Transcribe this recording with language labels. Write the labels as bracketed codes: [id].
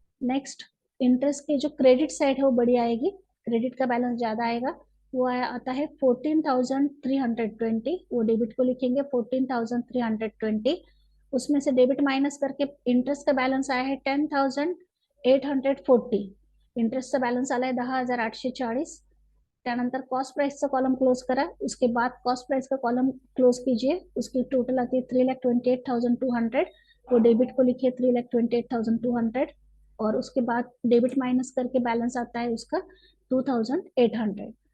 [hi] Next interest की जो credit side है वो बड़ी आएगी, क्रेडिट का बैलेंस ज्यादा आएगा, वो आता है 14,320। वो डेबिट को लिखेंगे 14,320। उसमें से डेबिट माइनस करके इंटरेस्ट का बैलेंस आया है 10,840। [mr] इंटरेस्टचा बैलेंस आला आहे 10,840। त्यानंतर कॉस्ट प्राइसचा कॉलम क्लोज करा, [hi] उसके बाद कॉस्ट प्राइस का कॉलम क्लोज कीजिए, उसकी टोटल आती है 3,28,200। वो डेबिट को लिखिए 3,28,200, और उसके बाद डेबिट माइनस करके बैलेंस आता है उसका 2,800।